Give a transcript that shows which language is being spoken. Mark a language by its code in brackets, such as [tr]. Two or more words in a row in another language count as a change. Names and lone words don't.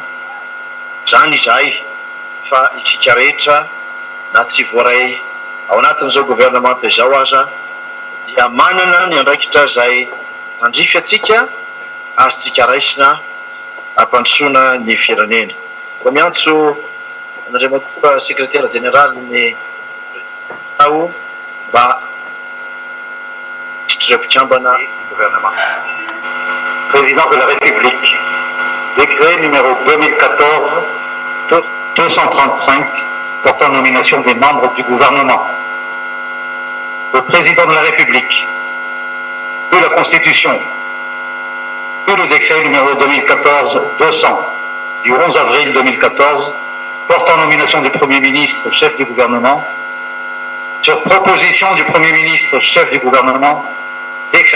[mg] Zany izahay fa itsika rehetra na tsy voaray ao anatin'izao gouvernement izao aza dia manana ny andraikitra izay mandrify atsika azotsika raisina ampandrosoana ny firenena. Koa miantso Andriamantoa [fr] secrétaire général [mg] ny ao mba mpikambana gouvernement. [fr] Président de la République, décret numéro 2014-235 portant nomination des membres du gouvernement. Le président de la République, puis la Constitution, puis le décret numéro 2014-200 du 11 avril 2014 portant nomination du Premier ministre chef du gouvernement, sur proposition du Premier ministre chef du gouvernement, décrète.